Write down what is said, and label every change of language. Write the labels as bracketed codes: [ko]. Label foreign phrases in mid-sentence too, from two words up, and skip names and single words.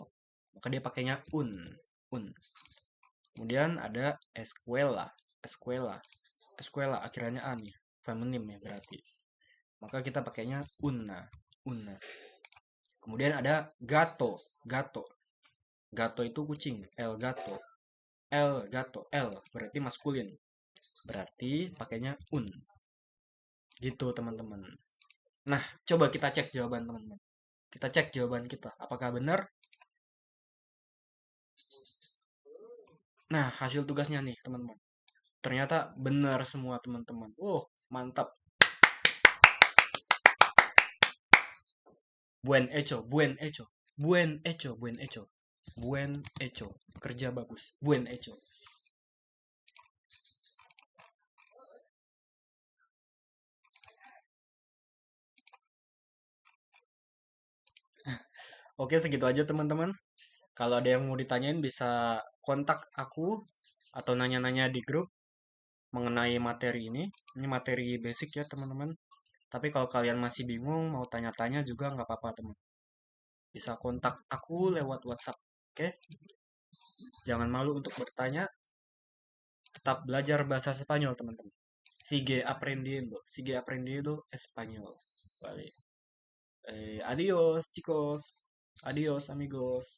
[id] Maka dia pakainya un, un. Kemudian ada escuela, escuela. Escuela akhirannya a nih, feminim ya berarti. Maka kita pakainya una, una. Kemudian ada gato, gato. Gato itu kucing, [es] el gato. El gato, [id] el berarti maskulin. Berarti pakainya un. Gitu teman-teman. Nah, coba kita cek jawaban teman-teman. Kita cek jawaban kita. Apakah benar? Nah, hasil tugasnya nih teman-teman. Ternyata benar semua teman-teman. Oh, mantap. [es] Buen hecho, buen hecho. Buen hecho, buen hecho. Buen hecho. [id] Kerja bagus. [es] Buen hecho. [id] Oke, segitu aja teman-teman. Kalau ada yang mau ditanyain bisa kontak aku atau nanya-nanya di grup mengenai materi ini. Ini materi basic ya teman-teman. Tapi kalau kalian masih bingung mau tanya-tanya juga nggak apa-apa teman. Bisa kontak aku lewat WhatsApp. Oke? Jangan malu untuk bertanya. Tetap belajar bahasa Spanyol teman-teman. [es] Sigue aprendiendo español. Vale. Adiós chicos. Adiós amigos.